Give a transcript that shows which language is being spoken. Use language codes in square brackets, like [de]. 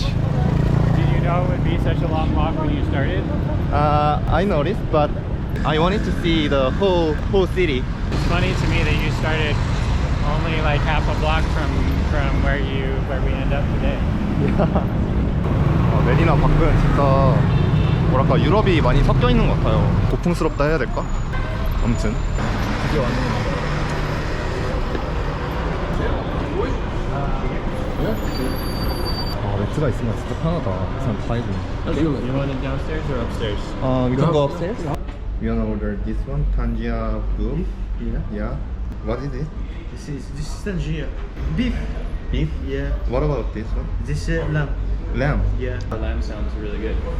[en] Did you know it would be such a long walk when you started? I noticed, but I wanted to see the whole city. It's funny to me that you started only like half a block from where we end up today. [ko] 메디나 밖은 진짜 뭐랄까 유럽이 많이 섞여 있는 것 같아요. 고풍스럽다 해야 될까? 아무튼 드디어 왔네요. 매트가 있으면 진짜 편하다. 그냥 다 해주네. [en] You want it downstairs or upstairs? We can go upstairs. We wanna order this one, Tangia Blue. Yeah. What is it? This is Tangier. Beef. Beef. Yeah. What about this one? This lamb. Lamb. Yeah. The lamb sounds really good.